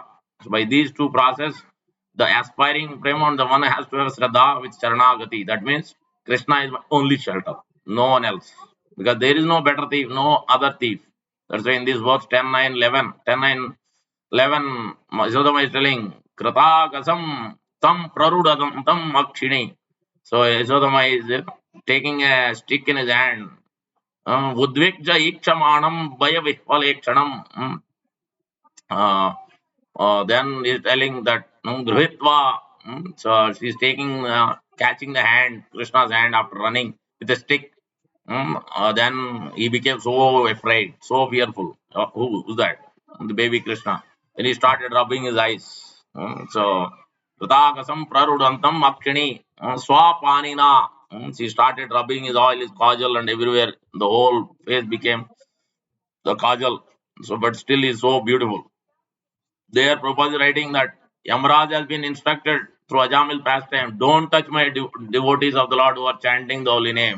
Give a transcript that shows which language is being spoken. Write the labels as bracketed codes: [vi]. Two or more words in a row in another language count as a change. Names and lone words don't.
[en] So by these two process, the aspiring prema, the one has to have Shraddha with Charanagati. That means Krishna is my only shelter. No one else. Because there is no better thief, no other thief. That's why in this verse 10, 9, 11, 10, 9, 11, Yasodhama is telling, [sa] Kratagasam tam prarudadam tam akshini. [en] So Yasodhama is taking a stick in his hand. [sa] Udvikja ikchamanam bhaya vihvalekshanam. [en] Then he's telling that Gruhitva. So she's taking, catching the hand, Krishna's hand after running with a stick. Then he became so afraid, so fearful. Who's that? The baby Krishna. Then he started rubbing his eyes. [sa] So, Pratakasam prarudantam akshini swapanina. [en] She started rubbing his oil, his kajal, and everywhere. The whole face became the kajal. So, but still is so beautiful. There, Prabhupada is writing that Yamaraj has been instructed through Ajamil pastime, don't touch my devotees of the Lord who are chanting the holy name.